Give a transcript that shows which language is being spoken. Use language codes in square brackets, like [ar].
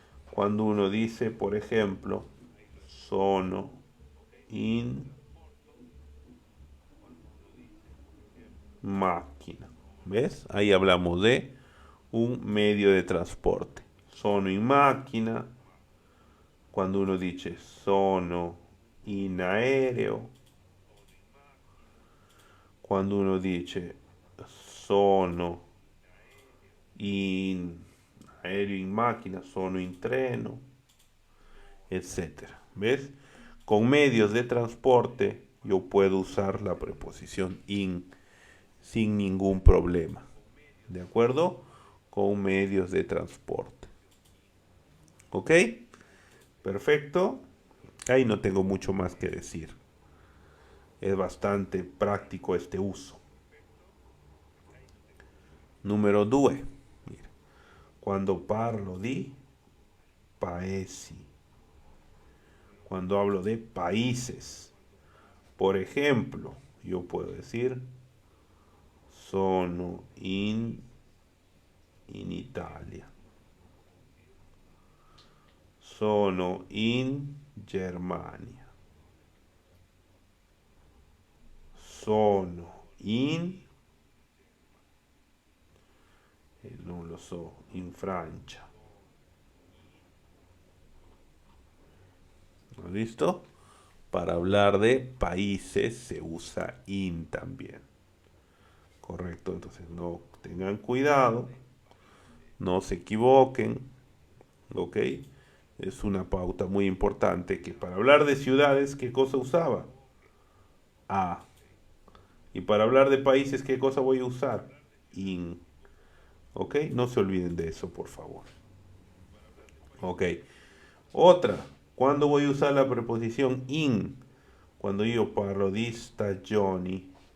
[es] Cuando uno dice, por ejemplo, [it] sono in máquina. [es] ¿Ves? Ahí hablamos de un medio de transporte. [it] Sono in macchina. [es] Cuando uno dice [it] sono in aereo. [es] Cuando uno dice [it] sono in aereo in macchina, sono in treno, [es] etcétera. ¿Ves? Con medios de transporte yo puedo usar la preposición in sin ningún problema. ¿De acuerdo? Con medios de transporte. ¿Ok? Perfecto. Ahí no tengo mucho más que decir. Es bastante práctico este uso. Número 2. Mira, cuando [it] parlo di paesi. [es] Cuando hablo de países. Por ejemplo, yo puedo decir [it] sono in Italia. Sono in Germania. Sono non lo so, in Francia. [es] ¿Listo? Para hablar de países se usa in también. Correcto, entonces no tengan cuidado, no se equivoquen, ¿ok? Es una pauta muy importante que para hablar de ciudades, ¿qué cosa usaba? A. Y para hablar de países, ¿qué cosa voy a usar? In. ¿Ok? No se olviden de eso, por favor. Ok. Otra. ¿Cuándo voy a usar la preposición in? Cuando [it] io parlo di stagioni.